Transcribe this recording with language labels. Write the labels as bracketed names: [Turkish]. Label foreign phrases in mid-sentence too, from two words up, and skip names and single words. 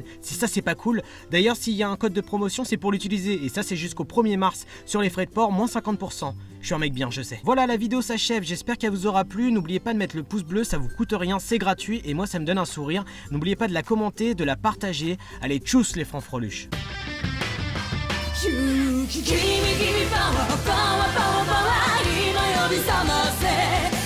[French] Si ça c'est pas cool, d'ailleurs s'il y a un code de promotion c'est pour l'utiliser, et ça c'est jusqu'au 1er mars, sur les frais de port, moins 50%. Je suis un mec bien, je sais. Voilà, la vidéo s'achève, j'espère qu'elle vous aura plu, n'oubliez pas de mettre le pouce bleu, ça vous coûte rien, c'est gratuit, et moi ça me donne un sourire. N'oubliez pas de la commenter, de la partager, allez tchuss les Fanfreluches. [Japanese] 君君パワーパワーパワーパワー今呼び覚ませ